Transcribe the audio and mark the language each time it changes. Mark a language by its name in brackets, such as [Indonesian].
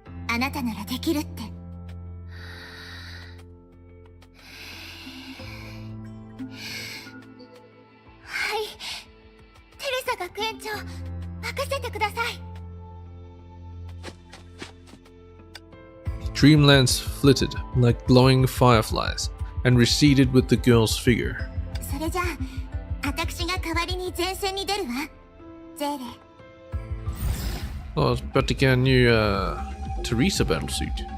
[Japanese] あなたならできるって。はい、テレサ学園長、任せてください。 [English] Dreamlands flitted like glowing fireflies and receded with the girl's figure. [Japanese] それじゃあ、私が代わりに前線に出るわ。ゼーレ、 [English] Oh, I was about to get a new Teresa battlesuit.